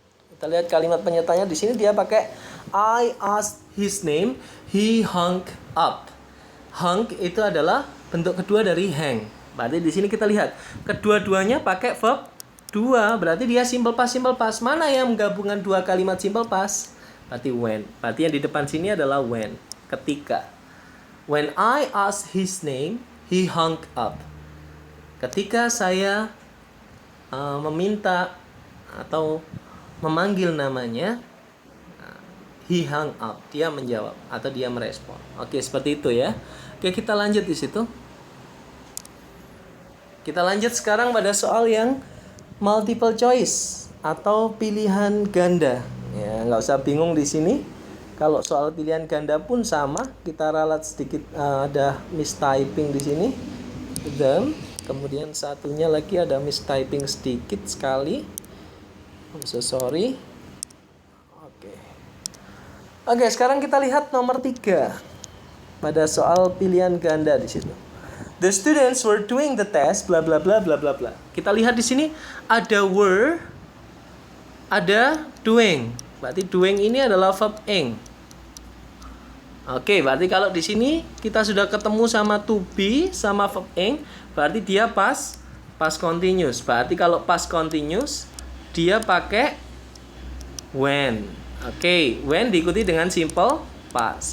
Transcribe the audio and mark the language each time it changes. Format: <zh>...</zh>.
<id>Kita lihat kalimat penyertanya di sini dia pakai I asked his name, he hung up. Hung itu adalah bentuk kedua dari hang. Berarti di sini kita lihat kedua-duanya pakai verb 2. Berarti dia simple past. Mana yang menggabungkan dua kalimat simple past? Berarti when. Berarti yang di depan sini adalah when. Ketika.</id> <en>When I asked his name, he hung up.</en> <id>Ketika saya meminta atau memanggil namanya,</id> <en>he hung up.</en> <id>Dia menjawab atau dia merespon. Oke, seperti itu ya. Oke, kita lanjut di situ. Kita lanjut sekarang pada soal yang multiple choice atau pilihan ganda. Ya, nggak usah bingung di sini. Kalau soal pilihan ganda pun sama, kita ralat sedikit, ada mistyping di sini. Dan kemudian satunya lagi ada mistyping sedikit sekali.</id> <en>I'm so sorry.</en> <id>Oke, sekarang kita lihat nomor 3 pada soal pilihan ganda di situ.</id> <en>The students were doing the test bla bla bla bla bla bla.</en> <id>Kita lihat di sini ada were, ada doing. Berarti doing ini adalah verb ing. Oke, berarti kalau di sini kita sudah ketemu sama to be sama verb ing, berarti dia past continuous. Berarti kalau past continuous dia pakai when. Oke, when diikuti dengan simple past.</id>